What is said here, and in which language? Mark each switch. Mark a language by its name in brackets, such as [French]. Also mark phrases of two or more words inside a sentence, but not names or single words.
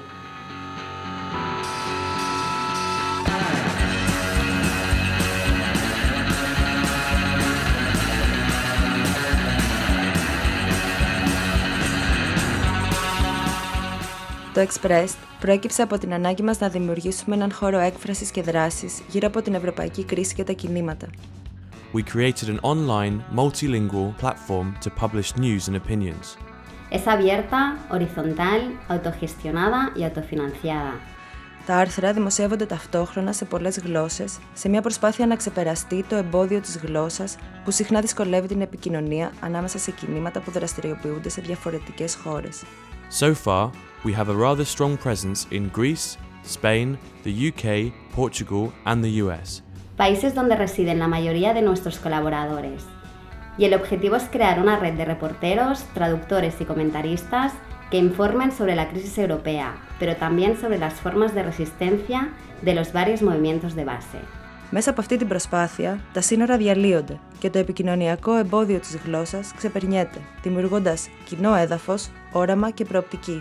[Greek] Το Expressed προέκυψε από την ανάγκη μας να δημιουργήσουμε έναν χώρο έκφρασης και δράσης γύρω από την ευρωπαϊκή κρίση και τα κινήματα. [English] We created an online, multilingual platform to publish news and opinions. [Spanish] Es abierta, horizontal, autogestionada y autofinanciada. [Greek] Τα άρθρα δημοσιεύονται ταυτόχρονα σε πολλές γλώσσες, σε μια προσπάθεια να ξεπεραστεί το εμπόδιο της γλώσσας που συχνά δυσκολεύει την επικοινωνία ανάμεσα σε κινήματα που δραστηριοποιούνται σε διαφορετικές χώρες. [English] So far, we have a rather strong presence in Greece, Spain, the UK, Portugal and the US. [Spanish] Países donde residen la mayoría de nuestros colaboradores. Y el objetivo es crear una red de reporteros, traductores y comentaristas que informen sobre la crisis europea, pero también sobre las formas de resistencia de los varios movimientos de base. [Greek] Μέσα από αυτή την προσπάθεια, τα σύνορα διαλύονται και το επικοινωνιακό εμπόδιο της γλώσσας ξεπερνιέται, δημιουργώντας κοινό έδαφος, όραμα και προοπτική.